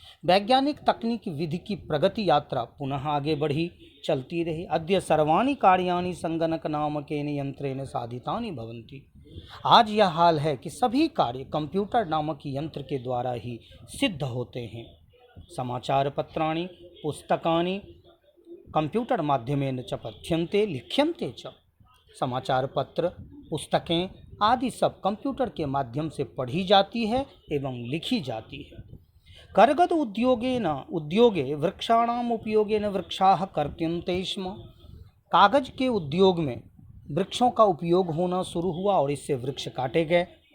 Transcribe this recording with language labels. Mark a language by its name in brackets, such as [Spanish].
[Hindi] वैज्ञानिक तकनीक विधि की प्रगति यात्रा पुनः आगे बढ़ी, चलती रही। [Sanskrit] अद्य सर्वाणि कार्याणि संगणक नामकेन यंत्रेण साधितानि भवन्ति। [Hindi] आज यह हाल है कि सभी कार्य कंप्यूटर नामक यंत्र के द्वारा ही सिद्ध होते हैं। [Sanskrit] समाचार पत्राणि पुस्तकानि कंप्यूटर माध्यमेन च पठ्यन्ते लिख्यन्ते च। [Hindi] समाचार पत्र, पुस्तकें आदि सब कंप्यूटर के माध्यम से पढ़ी जाती है एवं लिखी जाती है। [Sanskrit] करगद उद्योगे वृक्षाणाम उपयोगेन वृक्षाः कर्त्यन्ते स्म। [Hindi] कागज के उद्योग में वृक्षों का उपयोग होना शुरू हुआ और इससे वृक्ष काटे गए।